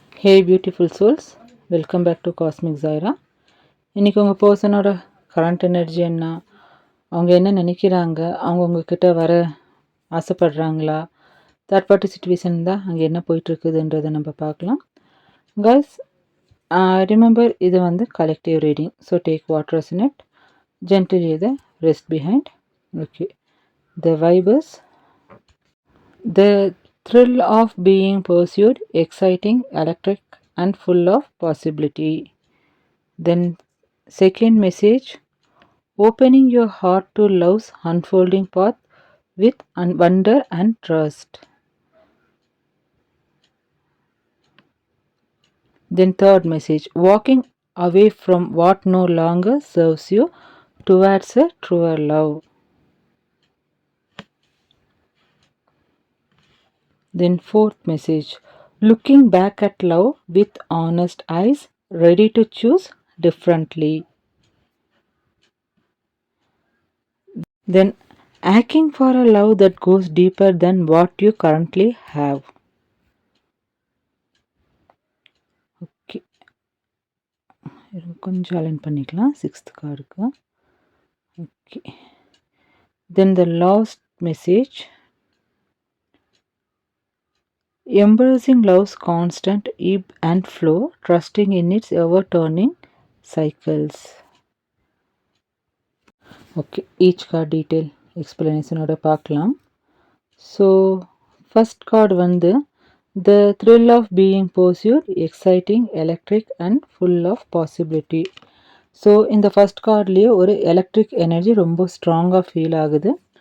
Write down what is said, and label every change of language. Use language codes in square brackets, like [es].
[en] Hey beautiful souls, welcome back to cosmic Zaira. [ta] இன்றைக்கி உங்கள் பர்சனோட current energy என்ன, அவங்க என்ன நினைக்கிறாங்க, அவங்க உங்ககிட்ட வர ஆசைப்படுறாங்களா, தேர்ட் பார்ட்டி சுச்சுவேஷன் தான் அங்கே என்ன போயிட்டுருக்குதுன்றதை நம்ம பார்க்கலாம். கைஸ், ரிமெம்பர் இது வந்து collective reading. [en] So take what resonate, gentle the rest behind. Okay, the vibes, the thrill of being pursued, exciting, electric and full of possibility. Then second message, opening your heart to love's unfolding path with wonder and trust. Then third message, walking away from what no longer serves you towards a truer love. Then fourth message, looking back at love with honest eyes, ready to choose differently. Then acting for a love that goes deeper than what you currently have. [ta] Okay, கொஞ்சம் align பண்ணிக்கலாம் sixth கார்டுக்கு. [en] Okay, then the last message, embracing love's constant ebb and flow, trusting in its ever-turning cycles. Okay, each card detail எக்ஸ்பிளனேஷனோட பார்க்கலாம். So first card வந்து the thrill of being pursued, exciting, electric and full of possibility. [ta] So இந்த first கார்ட்லேயே ஒரு electric energy ரொம்ப ஸ்ட்ராங்காக feel ஆகுது.